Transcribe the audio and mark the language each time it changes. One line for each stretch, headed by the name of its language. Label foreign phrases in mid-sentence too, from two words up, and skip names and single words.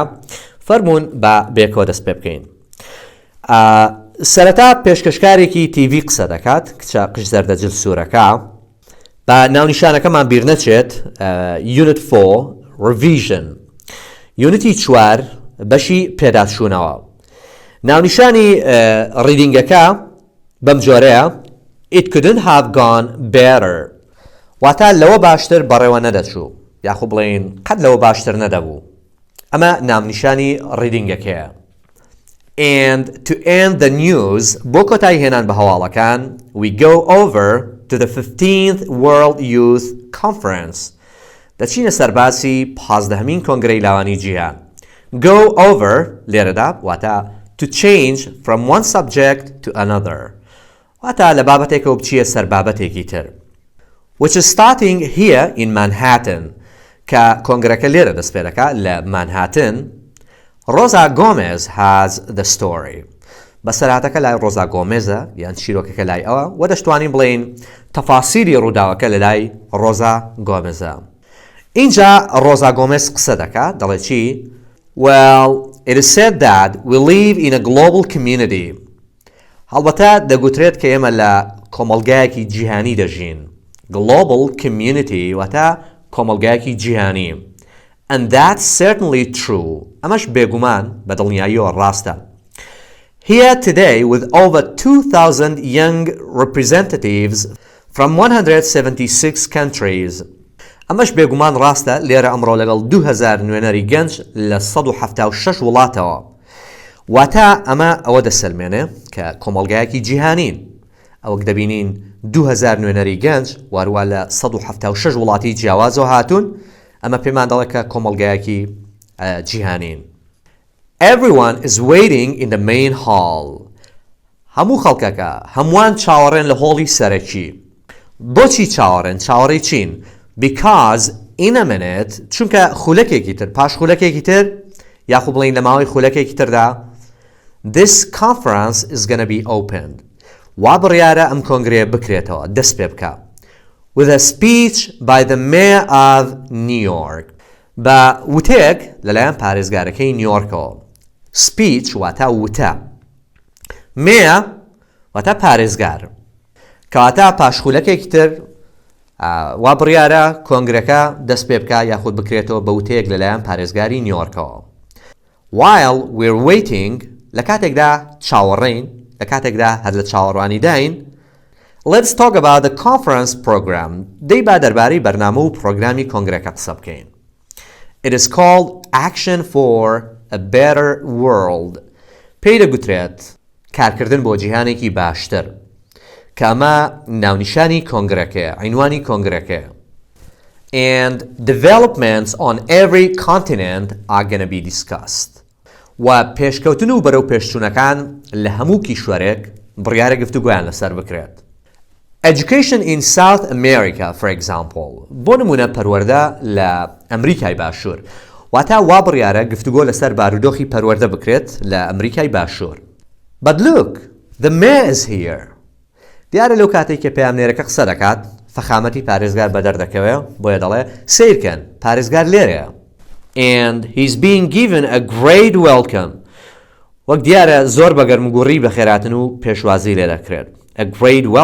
Central Kurdish: فەرموون بە بێکەوە دەست پێ بکەین. سەرەتا پێشکەشکارێکی تیڤی قسە دەکات کچە قش زەردەجل سوورەکە بە ناونیشانەکەمان بیر نەچێت یونت 4 ریڤیژن یونتی 4 بەشی پێداچوونەوە. ناونیشانی ڕیدینگەکە بەم جۆرەیە
English: It couldn't have gone better.
Central Kurdish: واتە لەوە باشتر بەڕێوە نەدەچوو یاخو بڵێن قەت لەوە باشتر نەدەبوو. ئەمە ناونیشانی ڕیدینگەکەیە.
English: And to end the news
Central Kurdish: بۆ کۆتایی هێنان بە هەواڵەکان
English: we go over to the 15th World Youth Conference.
Central Kurdish: دەچینە سەرباسی 15مین کۆنگرەی لاوانی جیهان.
English: Go over
Central Kurdish: لێرەدا واتە
English: to change from one subject to another.
Central Kurdish: واتە لە بابەتێکەوە بچیە سەر بابەتێکی تر.
English: Which is starting here in Manhattan
Central Kurdish: کە کۆنگرەکە لێرە دەست پێ دەکات لە مانهاتن.
English: Rosa Gomez has the story.
Central Kurdish: بەسەرهاتەکە لای ڕۆزا گۆمێزە یان چیرۆکەکە لای ئەوە و دەشتوانین بڵێن تەفاسیری ڕووداوەکە لە لای ڕۆزا گۆمێزە. اینجا ڕۆزا گۆمێز قسە دەکات دەڵێ چی؟
English: Well, it is said that we live in a global community.
Central Kurdish: هەڵبەتە دەگوترێت کە ئێمە لە کۆمەڵگایەکی جیهانی دەژین.
English: Global community
Central Kurdish: واتە کۆمەڵگایەکی جیهانی.
English: And that's certainly true.
Central Kurdish: ئەمەش بێگومان بە دڵنیاییەوە ڕاستە.
English: Here today with over 2,000 young representatives from 176 countries.
Central Kurdish: ئەمەش بێگومان ڕاستە لێرە ئەمڕۆ لەگەڵ 2000 نوێنەری گەنج لە 176 وڵاتەوە. واتە ئەمە ئەوە دەسەلمێنێ کە کۆمەڵگایەکی جیهانین. ئەوەک دەبینین 2000 نوێنەری گەنج وارووا لە 176 وڵاتی جیاوازەوە هاتوون. ئەمە پێمان دەڵێت کە کۆمەڵگایەکی جیهانین.
English: Everyone is waiting in the main hall.
Central Kurdish: هەموو خەڵکەکە هەمووان چاوەڕێن لە هۆڵی سەرەکی. بۆچی چاوەڕێن؟ چاوەڕێی چین؟
English: Because in a minute
Central Kurdish: چونکە خولەکێکی تر پاش خولەکێکی تر یاخو بڵین لە ماوەی خولەکێکی تردا
English: This conference is gonna be opened.
Central Kurdish: وا بڕیارە ئەم کۆنگرەیە بکرێتەوە دەست پێ بکە.
English: With a speech by the mayor of New York.
Central Kurdish: بە وتێک لەلایەن پارێزگارەکەی نیویۆرکەوە. Speech واتە وتە. Mayor واتە پارێزگار. کەواتە پاشخولەکێکی تر وا بڕیارە کۆنگرەکە دەست پێ بکە یاخود بکرێتەوە بە وتەیەک لەلایەن پارێزگاری نیویۆرکەوە.
English: While we're waiting
Central Kurdish: لە کاتێکدا چاوەڕێین لە کاتێکدا هەر لە چاوەڕوانی داین
English: Let's talk about the conference program.
Central Kurdish: دەی با دەربارەی بەرنامە و پرۆگرامی کۆنگرەکە قسە بکەین.
English: It is called Action for a Better World.
Central Kurdish: پێی دەگوترێت کارکردن بۆ جیهانێکی باشتر. کە ئەمە ناونیشانی کۆنگرەکەیە، عنوانی کۆنگرەکەیە.
English: And developments on every continent are gonna be discussed.
Central Kurdish: و پێشکەوتن و بەرەو پێشچوونەکان لە هەموو کیشوەرێک بڕیارە گفتوگۆیان لەسەر بکرێت. Education in South America, for example. بۆ نمونە پەروەردە لە ئەمریکای باشوور. واتە وا بڕیارە گفتوگۆ لەسەر بارودۆخی پەروەردە بکرێت لە ئەمریکای باشوور.
English: But look, the mayor is here.
Central Kurdish: دیارە لەو کاتێک کە پەیامنێرەکە قسە دەکات فەخامەتی پارێزگار بە دەردەکەوێ بۆیە دەڵێ سیرکەن پارێزگار لێرەیە.
English: And he's being given a great welcome.
Central Kurdish: وەک دیارە زۆر بە گەرمگوڕی بە خێراتن و پێشوازی لێ دەکرێت.